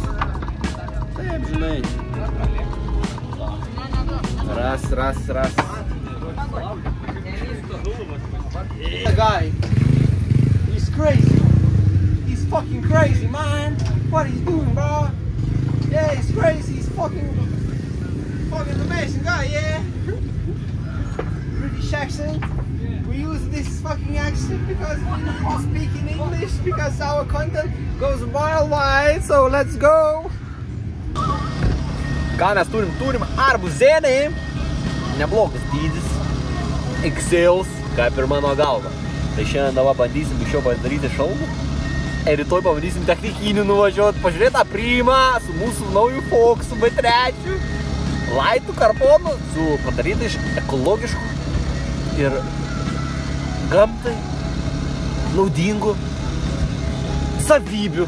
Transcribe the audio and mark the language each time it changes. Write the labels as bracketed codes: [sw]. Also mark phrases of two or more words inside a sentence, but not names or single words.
[lt] Taip, žinai. Ras. [en] The guy, he's crazy. He's fucking crazy, man. What he's doing, bro? Yeah, he's crazy. He's fucking amazing guy, yeah. British accent. We use this fucking accent because we need to speak in English because our content goes worldwide, so let's go! [lt] Ką mes turim? Turim arbuzėnį, neblogas dydis, XLs, kaip ir mano galva. Tai šiandien dabar bandysim iš jo pasidaryti šalmų ir rytoj pabandysim technikinį nuvažiuoti, pažiūrėti Aprimą su mūsų nauju Foxu B3, laitų karbonu su padaryta iš ekologiškų ir gamtai naudingų savybių.